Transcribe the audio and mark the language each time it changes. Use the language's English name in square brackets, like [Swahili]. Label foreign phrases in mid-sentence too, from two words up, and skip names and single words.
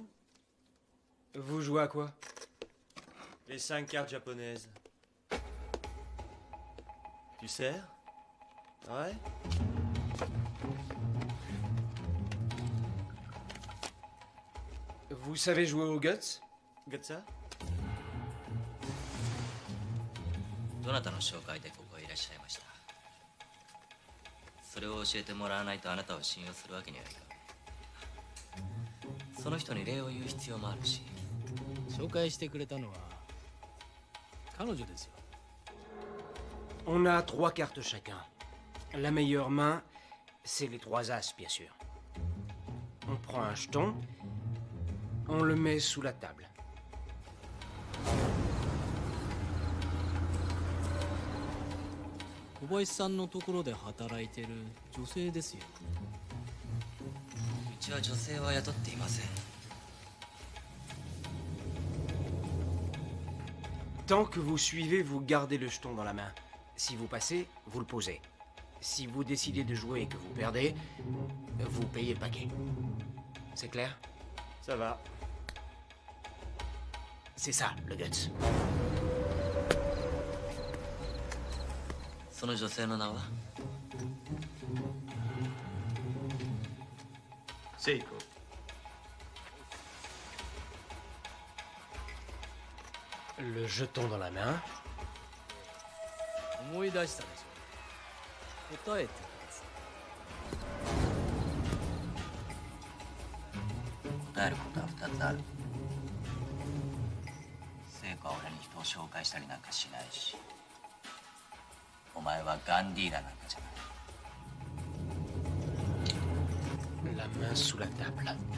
[French] Vous jouez à quoi? Les 5 cartes japonaises. Tu sers? Ouais? Vous savez jouer au Guts? Gutsa? [Japanese] どなたの紹介でここへいらっしゃいました？それを教えてもらわないとあなたを信用するわけにはいかない。その人に礼を言う必要もあるし。紹介してくれたのは彼女ですよ。 [French] On a 3 cartes chacun. La meilleure main, c'est les 3 as, bien sûr. On prend un jeton, on le met sous la table. [Japanese] 小林さんのところで働いてる女性ですよ。うちは女性は雇っていません。 [French] Tant que vous suivez, vous gardez le jeton dans la main. Si vous passez, vous le posez. Si vous décidez de jouer et que vous perdez, vous payez le paquet. C'est clair? Ça va. C'est ça, le guts. [Japanese] その女性の名は？セイコ。 [French] Le jeton dans la main. [Japanese] 思い出したでしょ。答えてください。答えることは2つある。聖子は俺に人を紹介したりなんかしないし、お前はガンディーラなんかじゃない。 [French] La main sous la table.